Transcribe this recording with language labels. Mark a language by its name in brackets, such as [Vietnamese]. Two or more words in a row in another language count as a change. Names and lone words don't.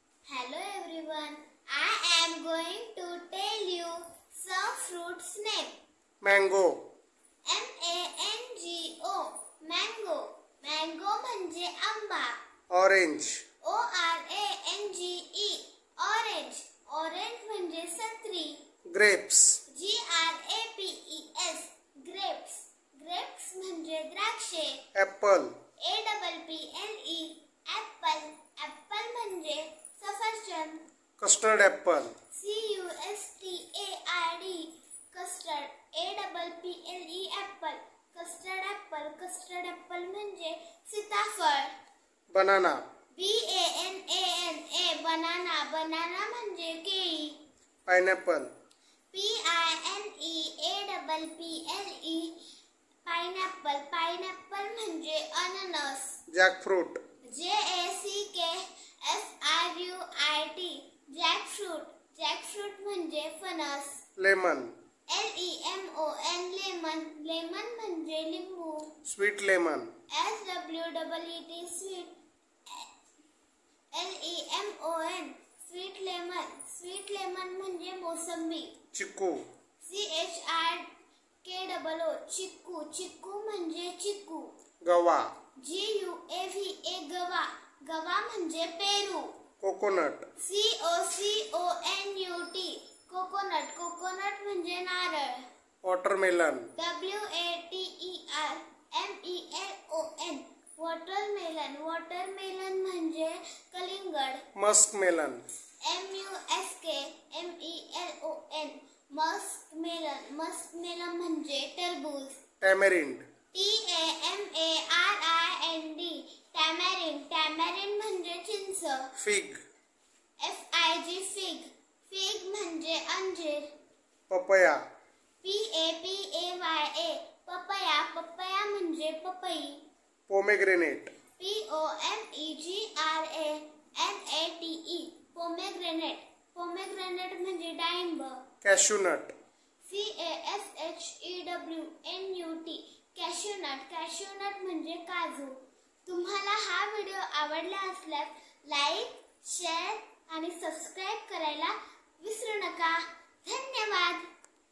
[English] Hello everyone. I am going to tell you some fruits name. Mango. M-A-N-G-O. Mango. [Marathi] Mango म्हणजे आंबा. [English] Orange. O-R-A-N-G-E. Orange. [Marathi] Orange म्हणजे संत्री. [English] Grapes. G-R-A-P-E-S. Grapes. [Marathi] Grapes म्हणजे द्राक्षे. [English] Apple. A-P-P-L-E. Apple. [Marathi] Apple म्हणजे सफरचंद. [English] Custard apple. C-U-S-T-A-R-D. Custard. A-P-P-L-E. Apple. Custard apple. Custard apple [Marathi] म्हणजे सीताफळ. [English] Banana. B-A-N-A-N-A. Banana. [Marathi] Banana म्हणजे केळी. [English] Pineapple. P-I-N-E-A-P-P-L-E. Pineapple. [Marathi] Pineapple म्हणजे अननस. [English] Jackfruit. J-A-C-K-F-R-U-I-T. Jackfruit. [Marathi] Jackfruit म्हणजे फणस. [English] Lemon. L-E-M-O-N. Lemon. [Marathi] Lemon म्हणजे लिंबू. [English] Sweet lemon. S-W-E-E-T. Sweet. L-E-M-O-N. Sweet lemon. [Marathi] Sweet lemon म्हणजे मोसंबी. [English] Chiku. C-H-R-K-O-O. [Marathi] चिक्कू. चिक्कू म्हणजे चिक्कू. [English] Gawa. G-U-A-V-A. [Marathi] गवा. गवा म्हणजे पेरू. [English] Coconut. C-O-C-O-N-U-T. कोकोनट. [Marathi] कोकोनट म्हणजे नारळ. [English] Watermelon. W-A-T-E-R-M-E-L-O-N. वॉटरमेलन. [Marathi] वॉटरमेलन म्हणजे कलिंगड. [English] Muskmelon. M-U-S-K-M-E-L-O-N. मस्कमेलन. [Marathi] मस्कमेलन म्हणजे टरबूज. [English] Tamarind. T-A-M-A-R-I-N-D. टॅमॅरिंड. [Marathi] टॅमॅरिंड म्हणजे चिंच. [English] Fig. F-I-G. फिग. [Marathi] फिग म्हणजे अंजीर. [English] Papaya. P-A-P-A-Y-A. पपया. [Marathi] पपया म्हणजे पपई. [English] Pomegranate. P-O-M-E-G-R-A-N-A-T-E. पोमेग्रेनेट. [Marathi] पोमेग्रेनेट म्हणजे डाळिंब. [English] Cashew nut. C-A-S-H-E-W-N-U-T. कॅश्यूनट. [Marathi] कॅश्यूनट म्हणजे काजू. तुम्हाला हा व्हिडिओ आवडला असल्यास लाईक, शेअर आणि सबस्क्राईब करायला विसरू नका. धन्यवाद.